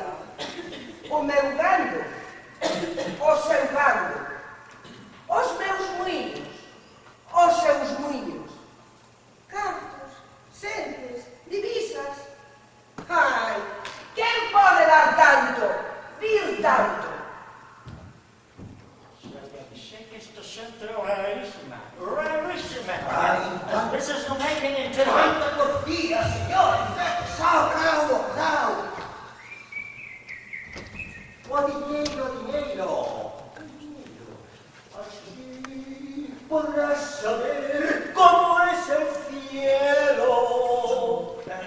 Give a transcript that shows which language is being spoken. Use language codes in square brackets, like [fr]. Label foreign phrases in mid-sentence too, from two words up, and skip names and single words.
[gl] O meu gando, o seu gando, os meus muiños, os seus muiños, cartos, xentes, divisas. Ai, quen pode dar tanto, vir tanto? [es] Sé que esto es rarísima, rarísima. [gl] Ai, [en] This is not making it to [gl] tanta porfía, señores. Sao, calmo, sao. O dinero. [es] Así podrás saber cómo es el cielo.